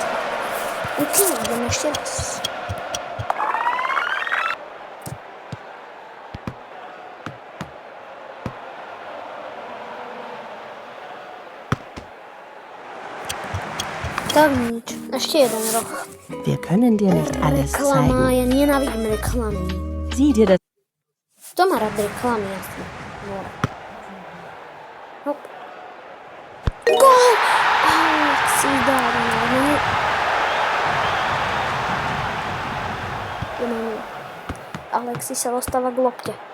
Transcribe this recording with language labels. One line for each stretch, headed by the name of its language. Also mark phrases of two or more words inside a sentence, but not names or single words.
Slovak: OK, ideme ešte raz. Tak nič. Ešte jeden roh.
German: Wir können dir nicht alles
Slovak: Reklama,
German: zeigen.
Slovak: ja nenávidím reklamy.
German: Sieh dir das
Slovak: Kto má rád reklamy, jasne. More. Hop. Gól! Alexis dáva na 1-0. Alexis sa dostáva k lopte.